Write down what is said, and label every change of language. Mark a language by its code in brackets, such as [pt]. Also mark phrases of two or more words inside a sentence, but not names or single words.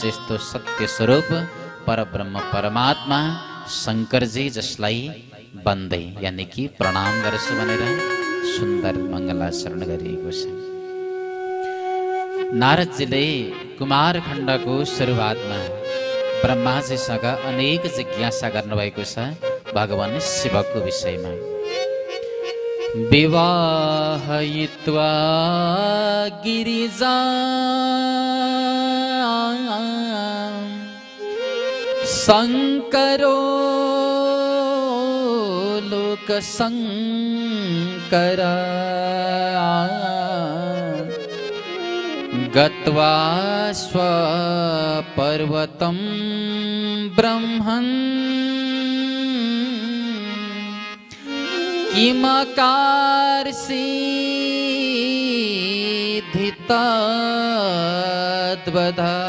[ne] यस्तो सत्य स्वरूप परब्रह्म परमात्मा शङ्करजी जसलाई बन्दै यानि कि प्रणाम गर्छु भनेर सुन्दर मङ्गलाचरण गरिएको छ। नारदजीले कुमार खण्डको सुरुवातमा ब्रह्माजीसँग अनेक जिज्ञासा गर्नुभएको छ भगवान शिवको विषयमा। [sa] विवाहयित्वा गिरिजा शङ्करो लोकशङ्कर गत्वा स्वपर्वतं ब्रह्मन् किमकारसिद्धितद्वद।